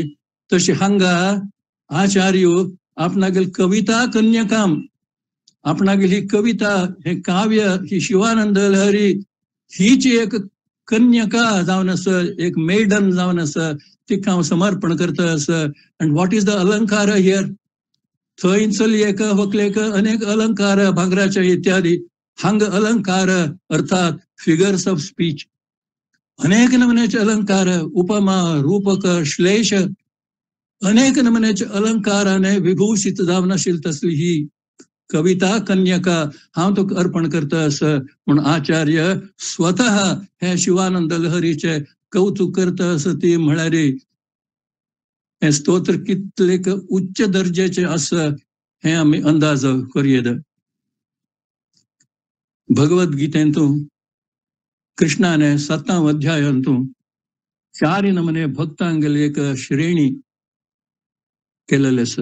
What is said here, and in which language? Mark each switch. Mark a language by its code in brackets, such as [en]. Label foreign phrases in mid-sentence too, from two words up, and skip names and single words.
[kok] तशी हांगा आचार्य आपणागेल कविता कन्यकाम, आपणागेल ही कविता, हे काव्य, ही शिवानंद लहरी हीची एक कन्यका जावन असं, एक मेडन जावन असं, तिका हांव समर्पण करता असं. [en] and what is the अलंकार here? [kok] थंय चलयेक व्हंकलेक अनेक अलंकार, भांगराचे इत्यादी. हांग अलंकार अर्थात [en] figures of speech, [kok] अनेक नमुन्याचे अलंकार, उपमा, रूपक, श्लेष, अनेक नमुन्याचे अलंकाराने विभूषित जावन आशिल तसली ही कविता कन्यका हांव तुका अर्पण करता असं म्हणून आचार्य स्वतः हे शिवानंद लहरीचे कौतुक करता असं ती म्हळ्यार हे स्तोत्र कितलेक उच्च दर्जाचे असं हे आम्ही अंदाज करूं. भगवद्गीतेंतून कृष्णाने 7th अध्यायांतून 4 नमुने भक्तांगेली एक श्रेणी केलेले आसा.